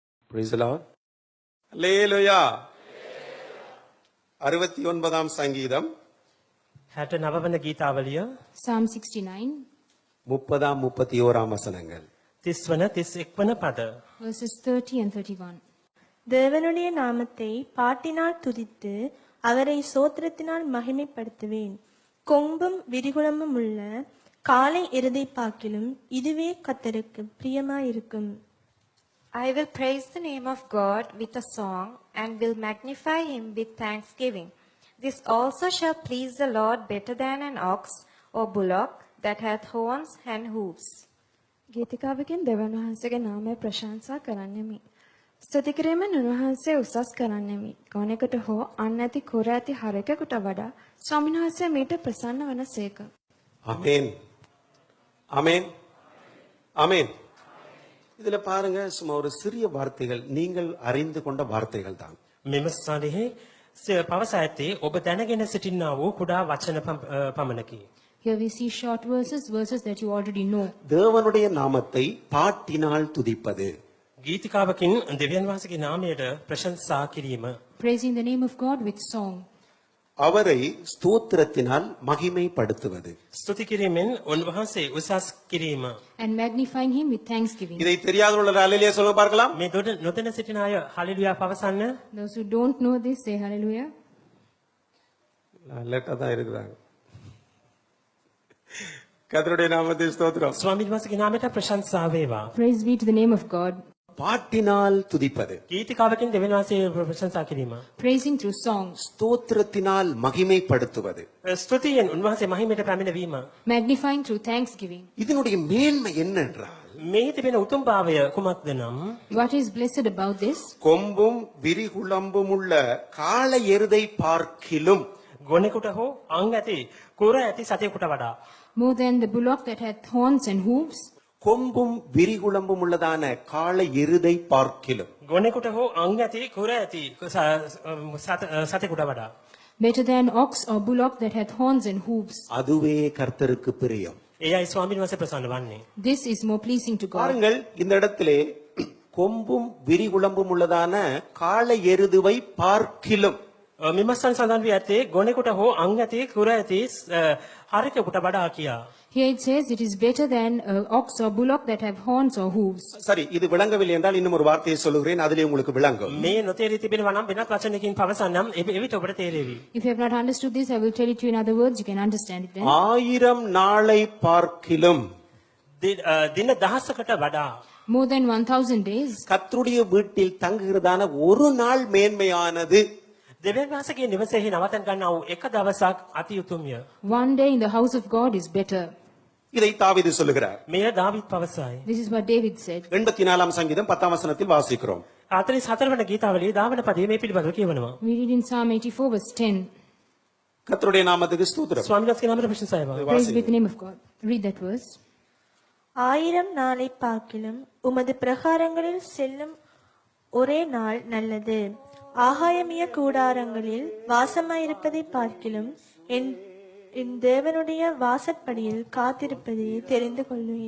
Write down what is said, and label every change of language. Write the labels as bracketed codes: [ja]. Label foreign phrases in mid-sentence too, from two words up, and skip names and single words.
[en] Praise the Lord. [ta] Hallelujah. 69 சங்கீதம் [si] 69 වන ගීතාවලිය [en] Psalm 69, [ta] 30 31 வசனங்கள். [si] 30 වන 31 වන පද. [en] verses 30 and 31. [ta] தேவனுடைய நாமத்தை பாட்டினால் துதித்து அவரை சோத்திரத்தினால் மகிமைப்படுத்துவேன். கொம்பும் விரிகுளமும் உள்ள காளை எருதை பாக்கிலும் இதுவே கர்த்தருக்கு பிரியமாயிருக்கும். [en] I will praise the name of God with a song and will magnify him with thanksgiving. This also shall please the Lord better than an ox or bullock that hath horns and hooves. [si] ගීතිකාවකින් දෙවන් වහන්සේගේ නාමය ප්‍රශංසා කරන්නෙමි. ස්තුති කිරීමෙන් උන්වහන්සේ උසස් කරන්නෙමි. ගොනෙකුට හෝ අන් නැති කුර ඇති හරකෙකුට වඩා ස්වාමීන් වහන්සේ මීට ප්‍රසන්න වනසේක. [ta] ஆமென். ஆமென். ஆமென். இதுல பாருங்க சும்மா ஒரு சிறிய வார்த்தைகள் நீங்கள் அறிந்து கொண்ட வார்த்தைகள் தான். [si] මෙම සඳහේ පවසා ඇත්තේ ඔබ දැනගෙන සිටින්නා වූ කුඩා වචන පමණකි. [en] Here we see short verses, verses that you already know. [ta] தேவனுடைய நாமத்தை பாட்டினால் துதிப்பது. [si] ගීතිකාවකින් දෙවියන් වහන්සේගේ නාමයට ප්‍රශංසා කිරීම. [en] Praising the name of God with song. [ta] அவரை ஸ்தோத்திரத்தினால் மகிமைப்படுத்துவது. [si] ස්තුති කිරීමෙන් උන්වහන්සේ උසස් කිරීම. [en] And magnifying him with thanksgiving. [ta] இதை தெரியாதவர்கள் ஹல்லேலூயா சொல்ல பார்க்கலாம். [si] මේ නොදැන සිටින අය හලෙලුයා පවසන්න. [en] Those who don't know this, say hallelujah. [ta] லேட்டா தான் இருக்கிறாங்க. கர்த்தருடைய நாமத்தை ஸ்தோத்திரம். [si] ස්වාමීන් වහන්සේගේ නාමයට ප්‍රශංසා වේවා. [en] Praise be to the name of God. [ta] பாட்டினால் துதிப்பது. [si] ගීතිකාවකින් දෙවියන් වහන්සේ ප්‍රශංසා කිරීම. [en] Praising through song. [ta] ஸ்தோத்திரத்தினால் மகிமைப்படுத்துவது. [si] ස්තුතියෙන් උන්වහන්සේ මහිමයට පැමිණවීම. [en] Magnifying through thanksgiving. [ta] இதனுடைய மேன்மை என்னென்றால் [si] මේ තිබෙන උතුම් භාවය කුමක්ද නම් [en] What is blessed about this? [ta] கொம்பும் விரிகுளம்பும் உள்ள காளை எருதை பார்க்கிலும் [si] ගොනෙකුට හෝ අං ඇති කුර ඇති සතෙකුට වඩා [en] More than the bullock that hath horns and hooves. [ta] கொம்பும் விரிகுளம்பும் உள்ளதான காளை எருதை பார்க்கிலும் [si] ගොනෙකුට හෝ අං ඇති කුර ඇති සතෙකුට වඩා [en] Better than ox or bullock that hath horns and hooves. [ta] அதுவே கர்த்தருக்கு பிரியம். [si] එයයි ස්වාමීන් වහන්සේ ප්‍රසන්න වන්නේ. [en] This is more pleasing to God. [ta] பாருங்கள் இந்த இடத்திலே கொம்பும் விரிகுளம்பும் உள்ளதான காளை எருதுவை பார்க்கிலும் [si] මිමස්සන් සඳහන් වී ඇත්තේ ගොනෙකුට හෝ අං ඇති කුර ඇති හරකෙකුට වඩා කියා. [en] Here it says it is better than ox or bullock that have horns or hooves. [ta] சரி இது விளங்கவில்லை என்றால் இன்னும் ஒரு வார்த்தையை சொல்லுகிறேன் அதிலே உங்களுக்கு விளங்கும். [si] මේ නොතේරී තිබෙනවා නම් වෙනත් වචනකින් පවසන්නම් එවිට ඔබට තේරෙවි. [en] If you have not understood this, I will tell it to you in other words. You can understand it then. [ta] 1000 நாளை பார்க்கிலும் [si] දින දහසකට වඩා [en] More than 1,000 days. [ta] கர்த்தருடைய வீட்டில் தங்குகிறதான ஒரு நாள் மேன்மையானது. [si] දෙවියන් වහන්සේගේ නිවසේහි නවතන් ගන්නා වූ එක දවසක් අති උතුම්ය. [en] One day in the house of God is better. [ta] இதை தாவீது சொல்லுகிறார். [si] මෙය දාවිද් පවසයි. [en] This is what David said. [ta] 84 சங்கீதம் 10 வசனத்தில் வாசிக்கிறோம். [si] 44 වන ගීතාවලියේ 10 වන පදයේ මේ පිළිබඳව කියවනවා. [en] We read in Psalm 84 verse 10. [ta] கர்த்தருடைய நாமத்துக்கு ஸ்தோத்திரம். [si] ස්වාමීන් වහන්සේගේ නාමයට ප්‍රශංසා වේවා. [en] Praise be the name of God. Read that verse. [ta] 1000 நாளை பார்க்கிலும் உமது பிரகாரங்களில் செல்லும் ஒரே நாள் நல்லது. ஆகாயமிய கூடாரங்களில் வாசமாயிருப்பதை பார்க்கிலும் என் தேவனுடைய வாசற்படியில் காத்திருப்பதையே தெரிந்து கொள்வேன்.